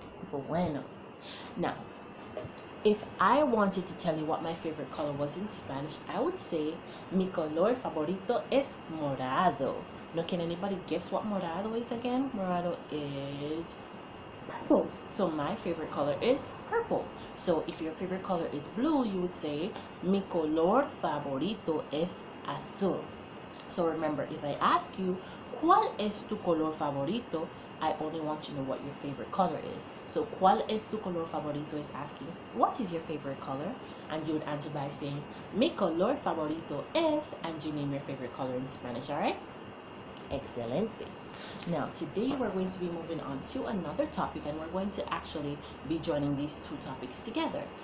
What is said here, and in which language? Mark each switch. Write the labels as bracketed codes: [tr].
[es] Bueno. [en] Now, if I wanted to tell you what my favorite color was in Spanish, I would say [es] mi color favorito es morado. [en] Now, can anybody guess what morado is again? Morado is purple. So my favorite color is purple. So if your favorite color is blue, you would say [es] mi color favorito es azul. [en] So remember, if I ask you, [es] ¿cuál es tu color favorito? [en] I only want to know what your favorite color is. So, [es] ¿cuál es tu color favorito [en] is asking, what is your favorite color? And you would answer by saying, [es] mi color favorito es, [en] and you name your favorite color in Spanish, alright? [es] Excelente. [en] Now, today we're going to be moving on to another topic, and we're going to actually be joining these two topics together.